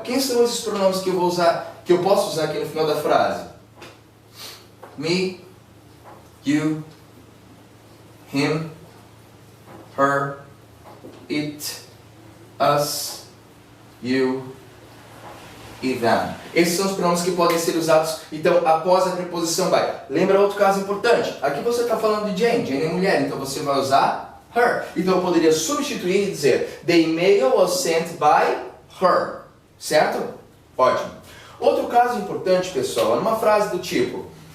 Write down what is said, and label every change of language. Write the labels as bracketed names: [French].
[Portuguese] Quem são esses pronomes que eu vou usar, que eu posso usar aqui no final da frase? [English] Me, you, him, her, it, us, you e them. [Portuguese] Esses são os pronomes que podem ser usados, então, após a preposição by. Lembra outro caso importante? Aqui você está falando de Jane. Jane é mulher, então você vai usar her. Então eu poderia substituir e dizer [English] the email was sent by her. [Portuguese] Certo? Ótimo. Outro caso importante, pessoal, é uma frase do tipo...